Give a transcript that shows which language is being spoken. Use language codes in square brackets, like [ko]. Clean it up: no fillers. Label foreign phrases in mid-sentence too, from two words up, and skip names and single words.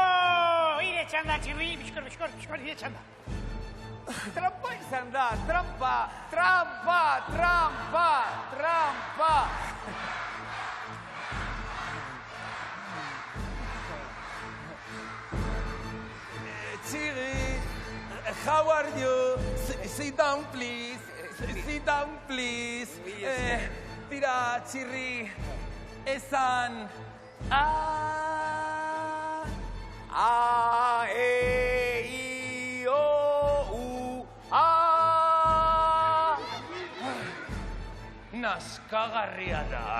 [eu] Ire txanda, Txirri, biskor, ire txanda. Trampa izan da, trampa! Txirri, [en] how are you? Sit down, please. Sit down, please. [eu] Tira, Txirri, esan... A, E, I, O, U, A. Naskagarria da.